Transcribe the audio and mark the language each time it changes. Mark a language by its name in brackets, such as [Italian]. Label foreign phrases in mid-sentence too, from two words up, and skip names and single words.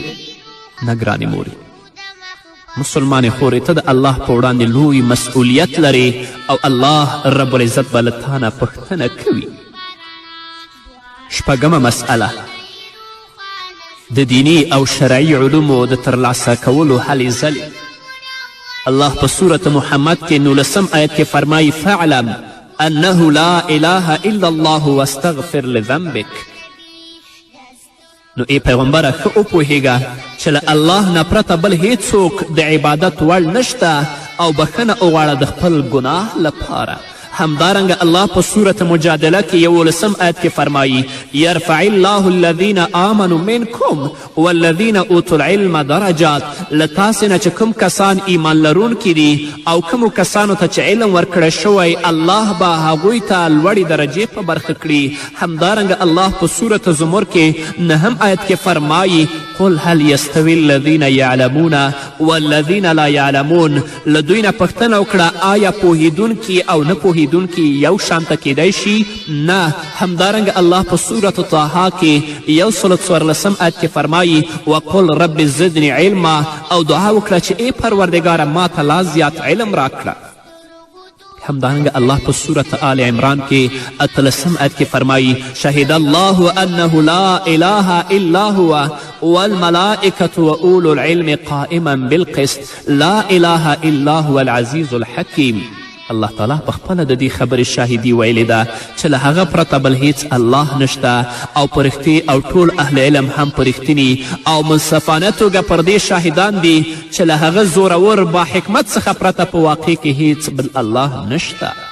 [Pashto] نه ګرانې مورې، مسلمانې خورې، ته د الله په وړاندې لوی مسئولیت لرې او الله رب العزت به له تا نه پوښتنه کوي. شپږمه مسئله، د دینی او شرعي علومو د ترلاسه کولو هلې ځلې. الله په سورة محمد کې 19 آیت کې فرمایي [Arabic] فاعلم انه لا اله الا الله واستغفر لذنبک. [Pashto] نو ای پیغمبره ښه وپوهیږه چې له الله نه پرته بل هیڅوک د عبادت وړ نشته او بخښنه وغواړه د خپل ګناه لپاره. همدارنګه الله په سورة مجادله کې 11 آیت کې فرمایي [Arabic] یرفع الله الذین آمنوا منکم والذین اوتوا العلم درجات. [Pashto] له تاسې نه چې کوم کسان ایمان لرونکي دي او کومو کسانو ته چې علم ورکړی شوی، الله به هغوی ته لوړې درجې په برخه کړي. همدارنګه الله په سورة زمر کې 9 آیت کې فرمایي [Arabic] قل هل یستوی الذین یعلمون والذین لا یعلمون. [Pashto] له دوی نه پوښتنه وکړه آیا پوهیدونکي او نه پوهیدونکي یو شانته کیدی شي؟ نه. همدارنګه الله په سورة طه کې 114 آیت کې فرمایي [Arabic] وقل رب زدنی علما، [Pashto] او دعا وکړه چې ای پروردګاره ما ته لا زیات علم راکړه. همدارنګه الله په صورت آل عمران کې 13 آیت کې فرمایي [Arabic] شهد الله انه لا اله الا هو والملائکة واولو العلم قائما بالقسط لا اله الا هو العزیز الحکیم. [Pashto] الله تعالی په خپله د دې خبرې شاهدي ویلې ده چې له هغه پرته بل هیڅ الله نشته او په رښتې او ټول اهل علم هم په رښتیني او منصفانه توګه پر دې شاهدان دي چې له هغه زورور با حکمت څخه پرته په واقع کې هیڅ بل الله نشته.